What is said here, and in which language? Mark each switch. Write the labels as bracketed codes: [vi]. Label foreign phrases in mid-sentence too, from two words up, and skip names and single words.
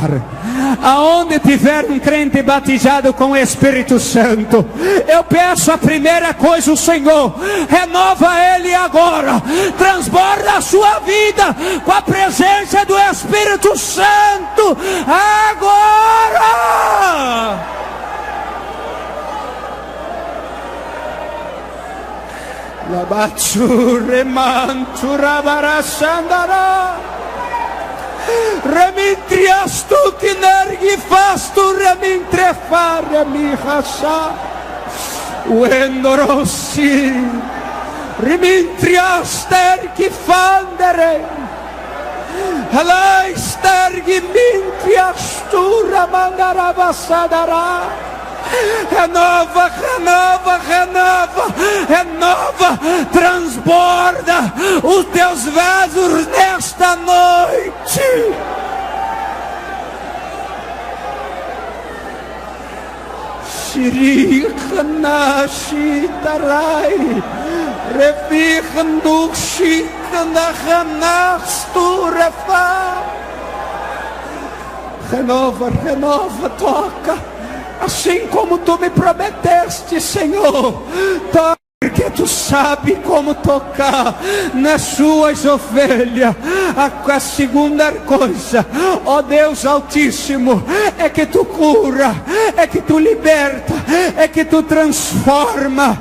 [pt] Aonde tiver um crente batizado com o Espírito Santo, eu peço a primeira coisa, o Senhor, renova ele agora, transborda a sua vida com a presença do Espírito Santo, agora! Labatsure mantura barasandara. Remintrias tu que nergi fastu remintrefare mi hasa. Uendorossi. Remintrias tergi fandere. Halai stergi mintrias tu ramandara basadara. Renova, renova, renova, renova, transborda os teus vasos nesta noite. Shirikana shitarai, revichando shikana ranasturefa. Renova, renova, toca. Assim como tu me prometeste, Senhor, porque tu sabe como tocar nas suas ovelhas. A segunda coisa, ó Deus Altíssimo, é que tu cura, é que tu liberta, é que tu transforma.